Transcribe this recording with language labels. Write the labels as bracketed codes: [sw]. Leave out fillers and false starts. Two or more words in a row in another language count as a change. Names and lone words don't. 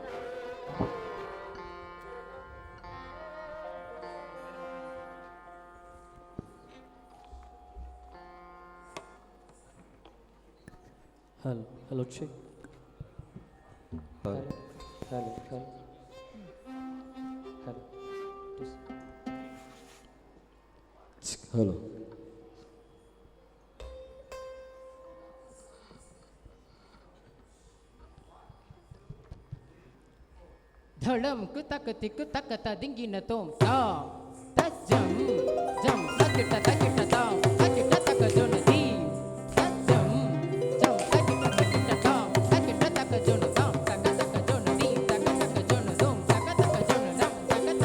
[en] Hello, hello, check. Hello, hello, hello. Hello. Hello. [hi] धड़म कुतक तिक तक दिंगी न तोम ता तजम जम तकिट ता तकिट तक जोन दी तजम जम तकिट ता तकिट तक जोन ता तक जोन दी तक जोन दोम तक जोन दम